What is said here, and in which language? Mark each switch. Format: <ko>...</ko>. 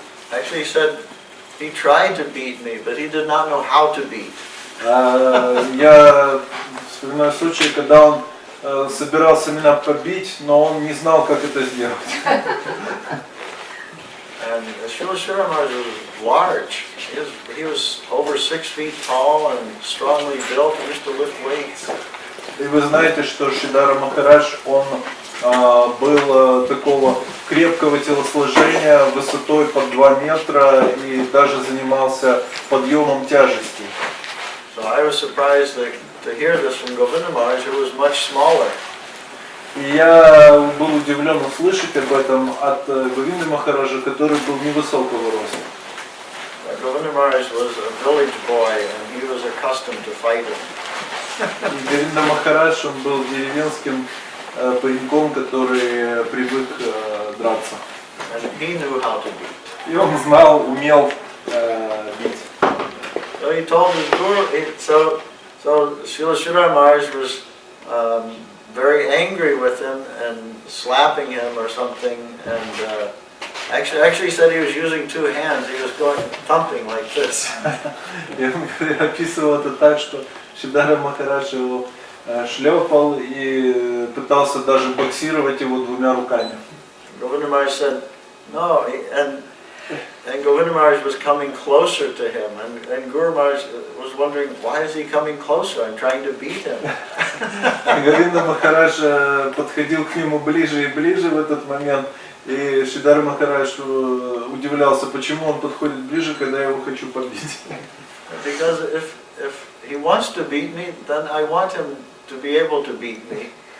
<en>Actually, he said he tried to beat me, but he did not know how to beat.</en> <ru>Я вспоминаю случай, когда он собирался меня побить, но он не знал, как это сделать.</ru> <en>And Srila Giri Maharaja was large. He was over 6 feet tall and strongly built. He used to lift weights.</en> <ru>И вы знаете, что Шридара Махарадж, он был такого крепкого телосложения, высотой под 2 метра и даже занимался подъемом тяжестей.</ru> <en>So I was surprised to hear this from Govinda Maharaj, who was much smaller.</en> <ru>И я был удивлен услышать об этом от Говинды Махараджа, который был невысокого роста.</ru> <en>Govinda Maharaj was a village boy and he was accustomed to fighting.</en> <ru>И Говинда Махарадж, он был деревенским пареньком, который привык драться.</ru> <en>And he knew how to beat.</en> <ru>И он знал, умел бить.</ru> <en>So he told his guru, so Srila Giri Maharaj was very angry with him and slapping him or something, and Actually, he said he was using two hands. He was going thumping like this.</en> <ru>И он описывал это так, что Шридхара Махарадж его шлепал и пытался даже боксировать его двумя руками.</ru> <en>Govinda Maharaj said, no, and Govinda Maharaj was coming closer to him, and Guru Maharaj was wondering, why is he coming closer? I'm trying to beat him.</en> <ru>Говинда Махарадж подходил к нему ближе и ближе в этот момент, и Шридхара Махарадж удивлялся, почему он подходит ближе, когда я его хочу побить.</ru> <en>Because if he wants to beat me, then I want him to be able to beat me.</en>